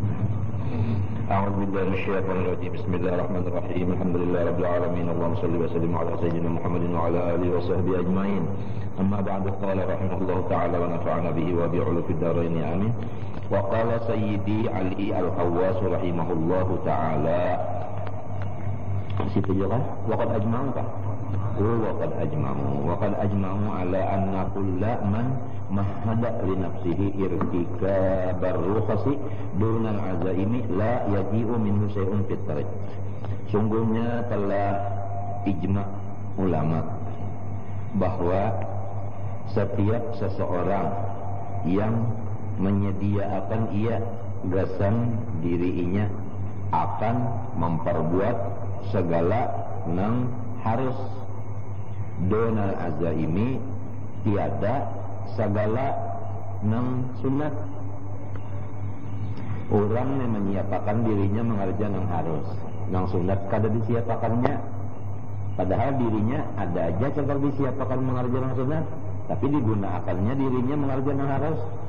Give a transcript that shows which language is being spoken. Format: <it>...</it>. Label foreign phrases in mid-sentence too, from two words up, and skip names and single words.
<ar>أعوذ بالله من الشيطان الرجيم. بسم الله الرحمن الرحيم. الحمد لله رب العالمين. اللهم صل وسلم على سيدنا محمد وعلى آله وصحبه أجمعين. أما بعد، قال رحمه الله تعالى ونفعنا به وبعلو في الدارين آمين. وقال سيدي علي الحواس رحمه الله تعالى.</ar> <bjn>Situ juga</bjn> <ar>وقد أجمعوا</ar> <bjn>kah?</bjn> <ar>وقد أجمعوا على أن كل من مهد لنفسه ارتكاب الرخص دون العزائم لا يجيء منه شيء في الطريق.</ar> <bjn>Sungguhnya telah ijma' ulama bahwa setiap seseorang yang menyediakan ia gasan dirinya akan memperbuat segala nang harus</bjn> <ar>دون العزائم</ar> <bjn>tiada segala nang sunat. Orang yang menyiapakan dirinya mengerjakan nang harus, nang sunat kada disiapakannya, padahal dirinya ada aja cara disiapakan mengerjakan nang sunat, tapi digunakannya dirinya mengerjakan nang harus.</bjn>